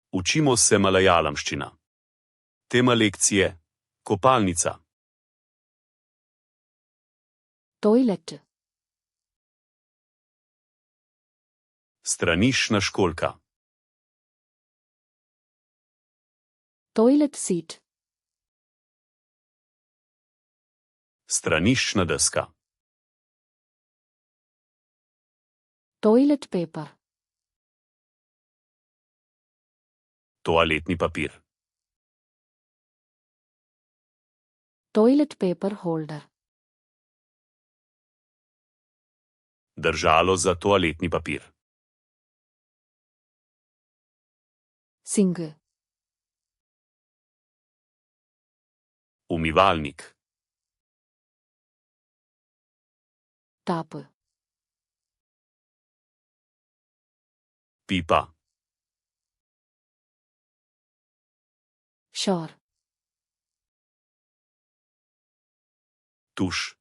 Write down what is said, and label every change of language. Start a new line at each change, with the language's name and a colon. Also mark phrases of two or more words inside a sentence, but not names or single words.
Slovenian: Učimo se malajalamščina. Tema lekcije: kopalnica.
English: Toilet.
Slovenian: Straniščna školjka.
English: Toilet seat.
Slovenian: Straniščna deska.
English: Toilet paper.
Slovenian: Toaletni papir.
English: Toilet paper holder.
Slovenian: Držalo za toaletni papir.
English: Sink.
Slovenian: Umivalnik.
English: Tap.
Slovenian: Pipa.
English: Shower.
Slovenian: Tuš.